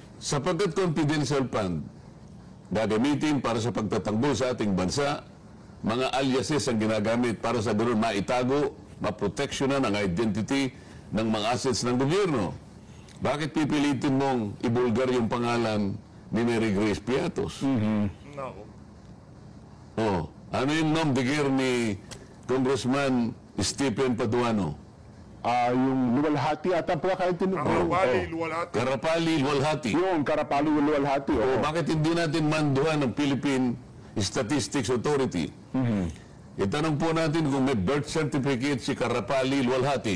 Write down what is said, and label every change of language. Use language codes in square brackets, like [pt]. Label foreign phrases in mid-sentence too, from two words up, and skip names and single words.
[tl] sapagkat [en] confidential fund, [tl] gagamitin para sa pagtatanggol sa ating bansa, mga aliases ang ginagamit para sa ganoon maitago, maproteksyonan ang identity ng mga assets ng gobyerno. Bakit pipilitin mong ibulgar yung pangalan ni Mary Grace Piatos? Nako. Ano yung [fr] nom de guerre [tl] ni Congressman Stephen Paduano? Yung luwalhati ata ang pagkakaintindi. Karabali, luwalhati. Karapali Luwalhati. Yung karapalo yung luwalhati. Bakit hindi natin manduhan ng Philippine Statistics Authority? Itanong po natin kung may birth certificate si Karapali Luwalhati.